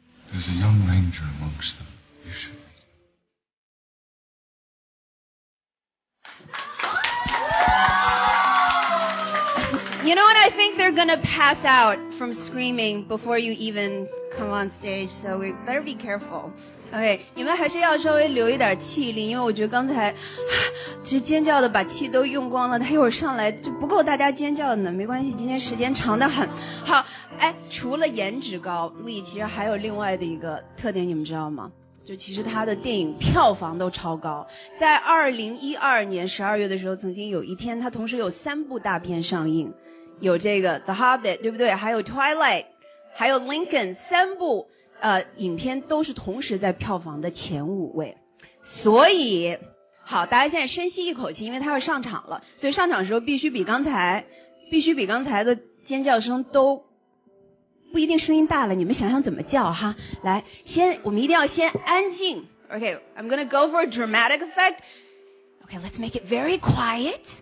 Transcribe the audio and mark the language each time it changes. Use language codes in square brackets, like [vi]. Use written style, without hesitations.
[en] There's a young ranger amongst them. You should meet him. You know what? I think they're gonna pass out from screaming before you even come on stage, so we better be careful. [zh] OK， 你们还是要稍微留一点气力，因为我觉得刚才这尖叫的把气都用光了，他一会儿上来就不够大家尖叫的呢。没关系，今天时间长得很。好，哎，除了颜值高，丽其实还有另外的一个特点，你们知道吗？就其实他的电影票房都超高。在2012年12月的时候，曾经有一天他同时有3部大片上映，有这个 The Hobbit， 对不对？还有 Twilight， 还有 Lincoln， 3部。影片都是同时在票房的前5位，所以好，大家现在深吸一口气，因为他要上场了，所以上场的时候必须比刚才的尖叫声都不一定声音大了，你们想想怎么叫哈？来，我们一定要先安静。 [en] Okay, I'm gonna go for a dramatic effect. Okay, let's make it very quiet.